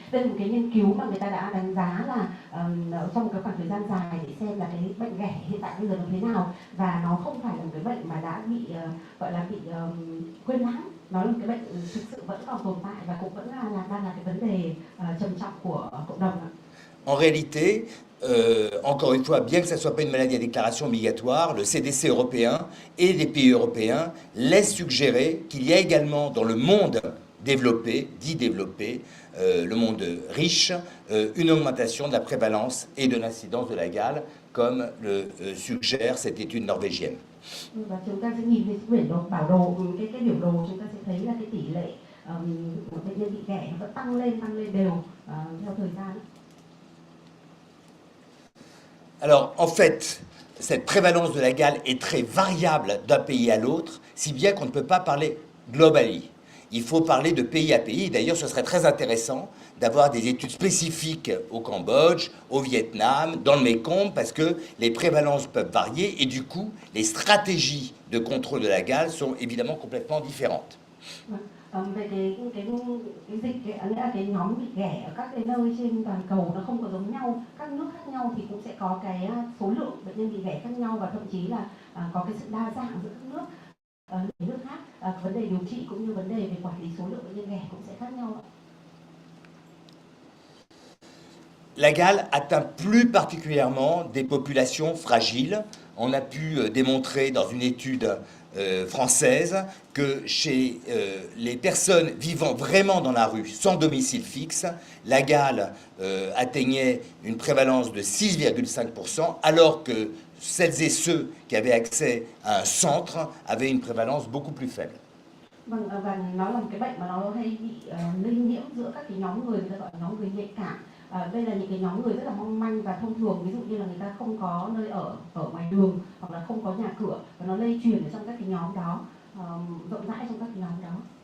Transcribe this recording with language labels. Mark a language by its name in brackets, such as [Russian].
[Vietnamese] Đây là một cái nghiên cứu mà người ta đã đánh giá là trong một cái khoảng thời gian dài để xem là cái bệnh ghẻ hiện tại bây giờ nó thế nào, và nó không phải là một cái bệnh mà đã bị gọi là bị quên lãng. Nó là một cái bệnh thực sự vẫn còn tồn tại và cũng vẫn đang là cái vấn đề trầm trọng của cộng đồng. [French] En réalité, encore une fois, bien que ça ne soit pas une maladie à déclaration obligatoire, le CDC européen et les pays européens laissent suggérer qu'il y a également dans le monde développé, dit développé, le monde riche, une augmentation de la prévalence et de l'incidence de la gale, comme le suggère cette étude norvégienne. [Vietnamese] Và chúng ta sẽ nhìn cái biểu đồ bảo đồ, cái biểu đồ chúng ta sẽ thấy là cái tỷ lệ bệnh nhân bị ghẻ nó vẫn tăng lên đều theo thời gian. [French] Alors, en fait, cette prévalence de la gale est très variable d'un pays à l'autre, si bien qu'on ne peut pas parler globalement. Il faut parler de pays à pays. D'ailleurs, ce serait très intéressant d'avoir des études spécifiques au Cambodge, au Vietnam, dans le Mekong, parce que les prévalences peuvent varier et du coup, les stratégies de contrôle de la gale sont évidemment complètement différentes. [Vietnamese] Về cái dịch, cái nhóm bị ghẻ ở các cái nơi trên toàn cầu nó không có giống nhau, các nước khác nhau thì cũng sẽ có cái số lượng bệnh nhân bị ghẻ khác nhau, và thậm chí là có cái sự đa dạng giữa các nước khác, vấn đề điều trị cũng như vấn đề về quản lý số lượng bệnh nhân ghẻ cũng sẽ khác nhau. [French] La gale atteint plus particulièrement des populations fragiles. On a pu démontrer dans une étude française que chez les personnes vivant vraiment dans la rue, sans domicile fixe, la gale atteignait une prévalence de 6,5%, alors que celles et ceux qui avaient accès à un centre avaient une prévalence beaucoup plus faible. [Vietnamese] Vâng, và nó là một cái bệnh mà nó hay bị lây nhiễm giữa các cái nhóm người ta gọi là nhóm người nhạy cảm. Đây là những cái nhóm người rất là mong manh và thông thường, ví dụ như là người ta không có nơi ở ngoài đường hoặc là không có nhà cửa, và nó lây truyền ở trong các cái nhóm đó, rộng rãi trong các cái nhóm đó.